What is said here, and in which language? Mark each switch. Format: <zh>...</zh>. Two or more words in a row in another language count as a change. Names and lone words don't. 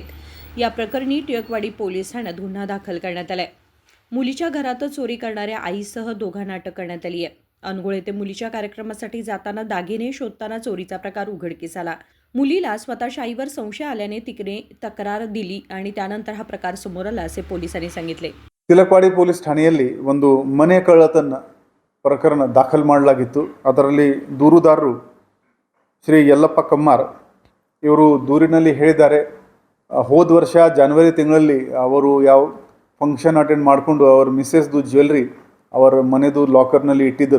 <mr>या प्रकरणी टिळकवाडी पोलीस ठाण्यात गुन्हा दाखल करण्यात आलाय. मुलीच्या घरातच चोरी करणाऱ्या आईसह दोघांना अटक करण्यात आली आहे. अनगोळ येथे मुलीच्या कार्यक्रमासाठी जाताना दागिने शोधताना चोरीचा प्रकार उघडकीस आला. मुलीला स्वतःच्या आईवर संशय आल्याने तिने तक्रार दिली आणि त्यानंतर हा प्रकार समोर आला असे पोलिसांनी सांगितले.</mr> <kn>ತಿಲಕ್ವಾಡಿ ಪೊಲೀಸ್ ಠಾಣೆಯಲ್ಲಿ ಒಂದು ಮನೆ ಕಳ್ಳತನ ಪ್ರಕರಣ ದಾಖಲು ಮಾಡಲಾಗಿತ್ತು. ಅದರಲ್ಲಿ ದೂರುದಾರರು ಶ್ರೀ ಯಲ್ಲಪ್ಪ ಕಮ್ಮಾರ್ ಇವರು ದೂರಿನಲ್ಲಿ ಹೇಳಿದ್ದಾರೆ, ಹೋದ ವರ್ಷ ಜನವರಿ ತಿಂಗಳಲ್ಲಿ ಅವರು ಯಾವ</kn> <en>function attend</en> <kn>ಮಾಡಿಕೊಂಡು ಅವರ ಮಿಸ್ಸೆಸ್ದು ಜ್ಯುವೆಲ್ರಿ ಅವರ ಮನೆದು ಲಾಕರ್ನಲ್ಲಿ ಇಟ್ಟಿದ್ದರು.</kn>